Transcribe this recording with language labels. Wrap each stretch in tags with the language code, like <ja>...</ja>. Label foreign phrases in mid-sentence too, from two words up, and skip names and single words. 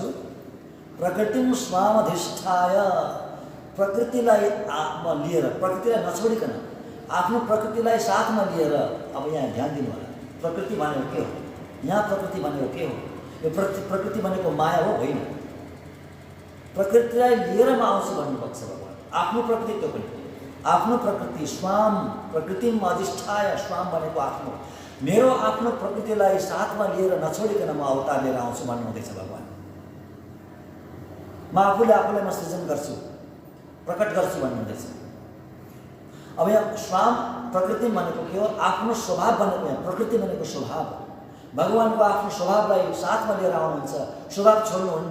<sa>प्रकृतिम स्वामधिष्ठाय।</sa> <ne>प्रकृतिलाई म लिएर, प्रकृतिलाई नछोडिकन, आफ्नो प्रकृतिलाई साथमा लिएर। अब यहाँ ध्यान दिनु होला, प्रकृति भनेको के हो? यहाँ प्रकृति भनेको के हो? यो प्रकृति भनेको माया हो? होइन। प्रकृतिलाई लिएर म आउँछु भन्नुभएको छ भगवान। आफ्नो प्रकृति त्यो पनि, आफ्नो प्रकृति स्वाम,</ne> <sa>प्रकृतिम अधिष्ठाय।</sa> <ne>स्वाम भनेको आफ्नो, मेरो आफ्नो प्रकृतिलाई साथमा लिएर नछोडिकन म अवतार लिएर आउँछु भन्नुहुँदैछ भगवान। म आफूले आफूलाई म सृजन गर्छु, प्रकट गर्छु भन्नुहुँदैछ। अब यहाँ स्वाम प्रकृति भनेको के हो? आफ्नो स्वभाव भनेको, यहाँ प्रकृति भनेको स्वभाव। भगवानको आफ्नो स्वभावलाई साथमा लिएर आउनुहुन्छ, स्वभाव छोड्नुहुन्न।</ne>